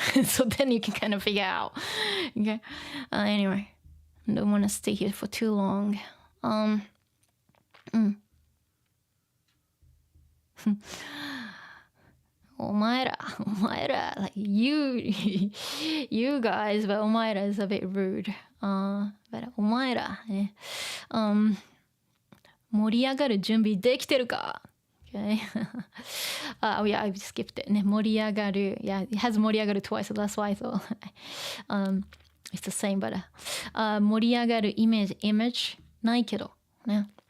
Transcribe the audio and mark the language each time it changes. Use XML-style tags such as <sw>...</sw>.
<en>So then you can kind of figure out. Okay. Anyway, I don't want to stay here for too long. Omaera, like you guys, but omaera is a bit rude.</en> <ja>But omaera, 盛り上がる準備できてるか?</ja> <en>Okay. Yeah, I skipped it.</en> <ja>ね、盛り上がる.</ja> <en>Yeah, it has 盛り上がる twice, so that's why I thought. It's the same, but</en> <ja>盛り上がる image ないけどね。</ja>